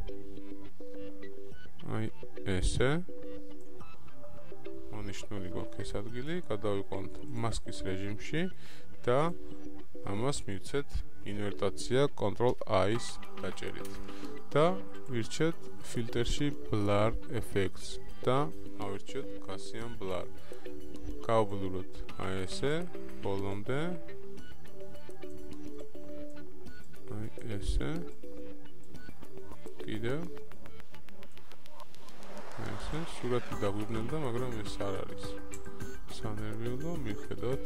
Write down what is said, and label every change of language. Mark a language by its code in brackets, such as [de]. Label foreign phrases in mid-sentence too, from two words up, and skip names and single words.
[ka] აი ესე, მონიშნული გვაქვს ეს ადგილი, გადავიყვანთ მასკის რეჟიმში და ამას მივცეთ ინვერტაცია Ctrl-I-ს დაჭერით და ვირჩიოთ ფილტრში [en] blur effects [ka] და ავირჩიოთ [en] Gaussian blur. [ka] გავბლუროთ აი ესე ბოლომდე. აი ესე. კიდევ ესე სურათი დაგვიბნელდა, მაგრამ ეს არ არის სანერვიულო, მიხედოთ.